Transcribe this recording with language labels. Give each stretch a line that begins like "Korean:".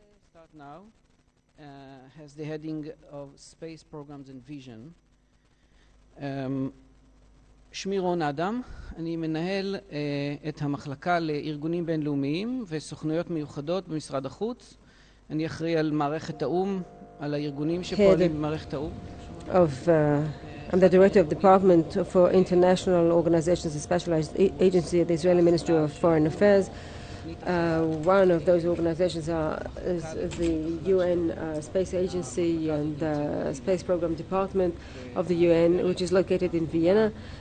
English: Start now has the heading of Space Programs and Vision.
Hebrew: שמי רון אדם, אני מנהל את המחלקה לארגונים בינלאומיים וסוכנויות מיוחדות במשרד החוץ. אני אחראי על מערכת האום, על הארגונים שפועלים במערכת האום.
English: I'm the director of the Department for International Organizations and Specialized Agency at the Israeli Ministry of Foreign Affairs. One of those organizations is the UN Space Agency and the Space Program Department of the UN, which is located in Vienna.